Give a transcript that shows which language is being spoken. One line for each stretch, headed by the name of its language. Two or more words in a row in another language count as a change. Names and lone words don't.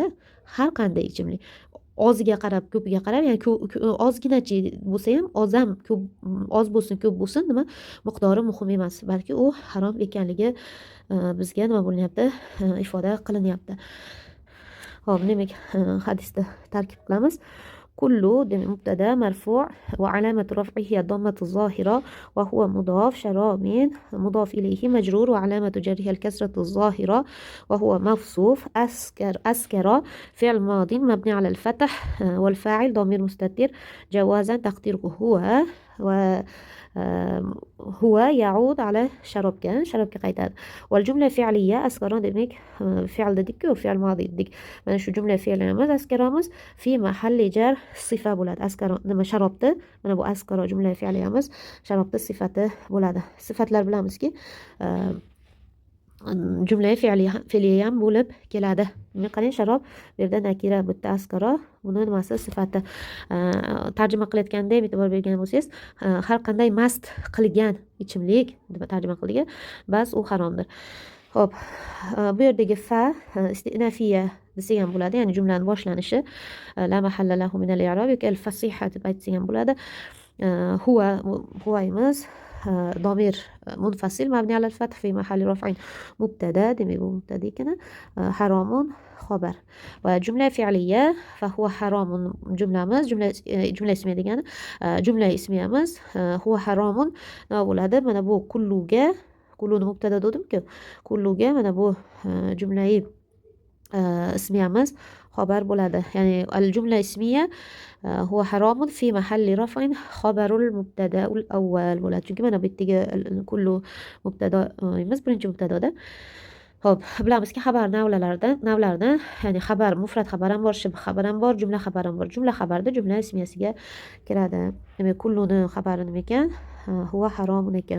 Uzbek: Har qanday ichimlik oziga qarab, ko'piga qarab, ya'ni ozginachi bo'lsa ham, ko'p, oz bo'lsin, ko'p bo'lsin, nima miqdori muhim emas, balki u harom ekanligi bizga nima bo'lyapti? Ifoda qilinyapti. Hop, demak, hadisni tarkib qilamiz.
Arabic: كل مبتدا مرفوع وعلامة رفعه الضمة الظاهرة وهو مضاف. شراب مضاف إليه مجرور وعلامة جره الكسرة الظاهرة وهو موصوف. أسكر فعل ماض مبني على الفتح والفاعل ضمير مستتر جوازا تقديره هو يعود على شربك qaytadi. والجملة فعلية أسكران demek فعل dedik-ku, فعل ماضي dedik.
Uzbek: Mana shu jumla fe'limiz askaramiz
Arabic: في محل جر صفة
Uzbek: bo'ladi. Askaro nima? Sharobni. Mana bu askaro jumla fe'limiz sharobni sifati bo'ladi. Sifatlar bilamizki, jumla fe'liya ham bo'lib keladi. Qarang, sharob bu yerda nakira, bu yerda askaro, buni nimasi? Sifati. Tarjima qilayotganda e'tibor bergan bo'lsangiz, har qanday mast qilgan ichimlik deb tarjima qilgan, bas u haromdir. Xo'p, bu yerdagi
Arabic: فاء استئنافية
Uzbek: desa ham bo'ladi, ya'ni jumlaning boshlanishi.
Arabic: لا محل له من الإعراب yoki al-fasiha
Uzbek: deb aytsa ham bo'ladi.
Arabic: Huvaymiz ضمير منفصل مبني على الفتح في محل رفع مبتدا.
Uzbek: demek bu mubtada ekan.
Arabic: حرام خبر. وجملة فعلية فهو حرام
Uzbek: جملamiz jumla ismiya degani jumla ismiyamiz
Arabic: هو حرام
Uzbek: nima bo'ladi? Mana bu kulluni mubtada dedim-ku. Kulluga mana bu jumlai ismiyamiz xabar bo'ladi.
Arabic: Ya'ni الجملة الاسمية هو حرام في محل رفع خبر المبتدأ الأول bo'ladi.
Uzbek: Chunki mana bu yerdagi kullu mubtadoimiz birinchi mubtadoda. Xo'p, bilamizki, xabar navlarini, ya'ni xabar, mufrat xabar ham bor, shibh xabar ham bor, jumla xabar ham bor. Jumla xabarda jumla ismiyasiga kiradi. Demak, kulluni xabari nima ekan?
Arabic: هو حرام ekan.